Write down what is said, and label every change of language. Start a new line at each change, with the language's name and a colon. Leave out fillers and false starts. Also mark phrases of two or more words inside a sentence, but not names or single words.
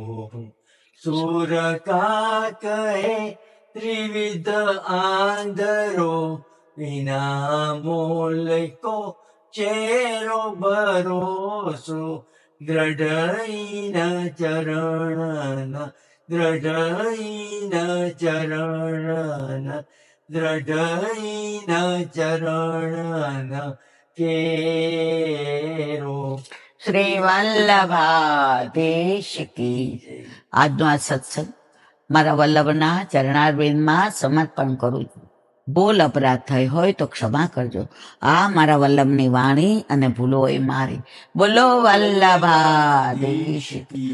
Braj: सूर का कहे त्रिविध आंधरो बिना मोल को चेरो भरोसो दृढ़ चरण दृढ़ चरण दृढ़ चरण केरो.
Hindi: श्री वल्लभाधीश की जय.
Gujarati: આજનો આ સત્સંગ મારા વલ્લભના ચરણારવિંદમાં સમર્પણ કરું છું. બોલ અપરાધ થઈ હોય તો ક્ષમા કરજો. આ મારા વલ્લભની વાણી અને ભૂલો એ મારી.
Hindi: बोलो वल्लभाधीश की.